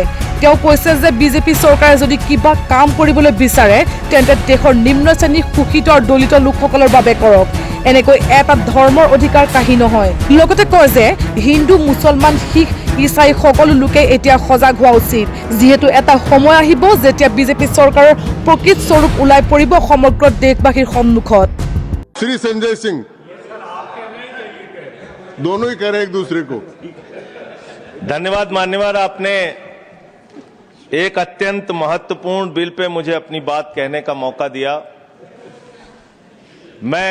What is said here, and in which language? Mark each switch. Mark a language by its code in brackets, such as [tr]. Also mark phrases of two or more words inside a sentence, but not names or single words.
[as] তেওঁ কৈছে যে বিজেপি চৰকাৰে যদি কিবা কাম কৰিবলৈ বিচাৰে তেন্তে দেশৰ নিম্ন শ্ৰেণীৰ শোষিত আৰু দলিত লোকসকলৰ বাবে কৰক। এনেকৈ এটা ধৰ্মৰ অধিকাৰ কাঢ়ি নহয়। লগতে কয় যে হিন্দু মুছলমান শিখ ইছাই সকলো লোকে এতিয়া সজাগ হোৱা উচিত, যিহেতু এটা সময় আহিব যেতিয়া বিজেপি চৰকাৰৰ প্ৰকৃত স্বৰূপ ওলাই পৰিব সমগ্ৰ দেশবাসীৰ সন্মুখত। [hi] श्री संजय सिंह दोनों ही कह रहे एक दूसरे को। धन्यवाद मान्यवर, आपने एक अत्यंत महत्वपूर्ण बिल पे मुझे अपनी बात कहने का मौका दिया। मैं